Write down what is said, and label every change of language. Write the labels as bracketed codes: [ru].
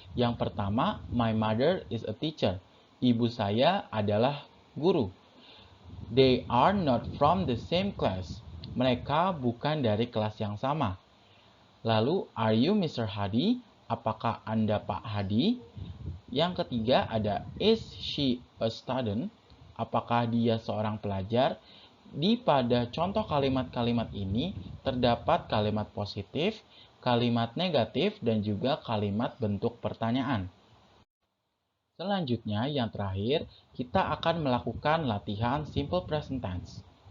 [id] Yang pertama, [en] my mother is a teacher. [id] Ibu saya adalah guru. [en] They are not from the same class. [id] Mereka bukan dari kelas yang sama. Lalu, [en] are you Mr. Hadi? [id] Apakah Anda Pak Hadi? Yang ketiga ada [en] is she a student? [id] Apakah dia seorang pelajar? Pada contoh kalimat-kalimat ini terdapat kalimat positif, kalimat negatif, dan juga kalimat bentuk pertanyaan. Selanjutnya, yang terakhir, kita akan melakukan latihan simple present tense.